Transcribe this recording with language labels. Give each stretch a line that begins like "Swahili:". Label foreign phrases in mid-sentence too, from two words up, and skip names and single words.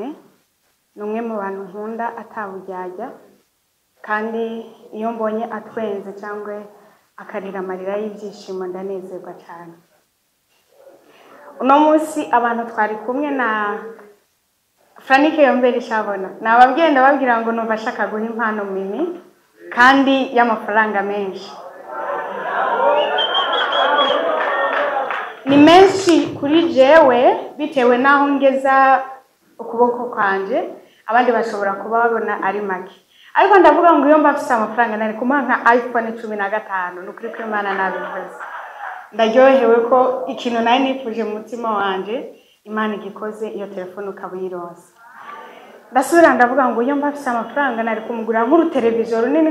Rundi: ni umwe mu bantu nkunda ataburyarya kandi iyo mbonye atwenze cyangwa akarira amarira y'ibyishimo ndanezerwa cyane uno munsi abantu twari kumwe na Franike Yombere Shabona nababwiye ndababwira ngo numva ashaka guha impano Mimi kandi y'amafaranga menshi ni menshi kuri jewe bitewe naho ngeza ukuboko kwanje abandi bashobora kuba babona ari make ariko ndavuga ngo iyo mbafise amafaranga nari kumuha nka iPhone 15 nukuri ko Imana nabivuze ndaryohewe ko ikintu nari nifuje mu mutima wanje Imana igikoze iyo telefone ukabuyironse ndasubira ndavuga ngo iyo mbafise amafaranga nari kumugura nk'uru televiziyo runini